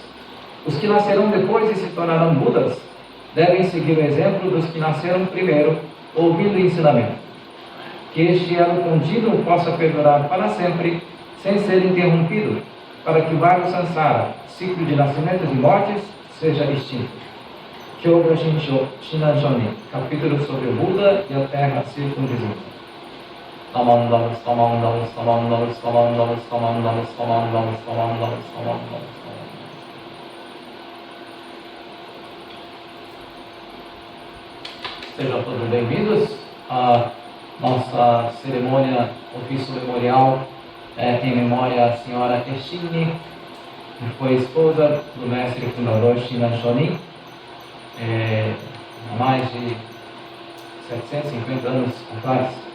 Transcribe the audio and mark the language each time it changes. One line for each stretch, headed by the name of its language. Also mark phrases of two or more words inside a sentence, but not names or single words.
Portuguese: Os que nascerão depois e se tornarão Budas devem seguir o exemplo dos que nasceram primeiro, ouvindo o ensinamento. Que este elo contínuo possa perdurar para sempre, sem ser interrompido, para que o vago Sansara, ciclo de nascimentos e mortes, seja extinto. Kyoga Shinan Shoni, capítulo sobre o Buda e a terra circundizente. Tamandalos, tamandalos, tamandalos, tamandalos, tamandalos, tamandalos, tamandalos, tamandalos. Sejam todos bem-vindos à nossa cerimônia, ofício memorial em memória à senhora Keshini, que foi esposa do mestre fundador Shinan Shonin, há mais de 750 anos atrás.